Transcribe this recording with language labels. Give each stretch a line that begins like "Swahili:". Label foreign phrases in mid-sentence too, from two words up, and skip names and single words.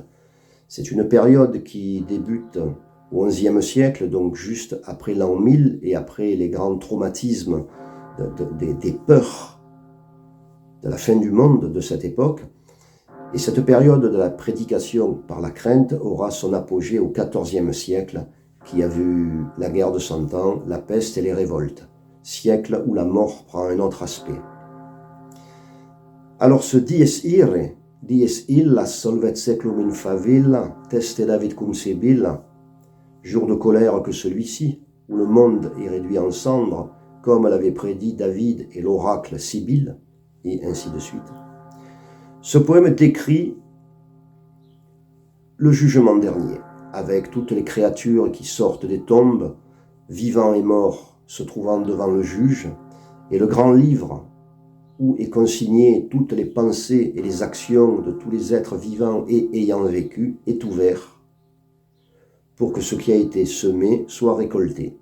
French: C'est une période qui débute au XIe siècle, donc juste après l'an 1000 et après les grands traumatismes des peurs de la fin du monde de cette époque. Et cette période de la prédication par la crainte aura son apogée au XIVe siècle, qui a vu la guerre de Cent Ans, la peste et les révoltes, siècle où la mort prend un autre aspect. Alors ce
Latin: Dies Irae, Dies illa solvet seclum in favilla, teste David cum sibilla,
French: jour de colère que celui-ci, où le monde est réduit en cendres, comme l'avait prédit David et l'oracle Sibylle, et ainsi de suite. Ce poème décrit le jugement dernier, avec toutes les créatures qui sortent des tombes, vivants et morts se trouvant devant le juge, et le grand livre où est consigné toutes les pensées et les actions de tous les êtres vivants et ayant vécu est ouvert pour que ce qui a été semé soit récolté.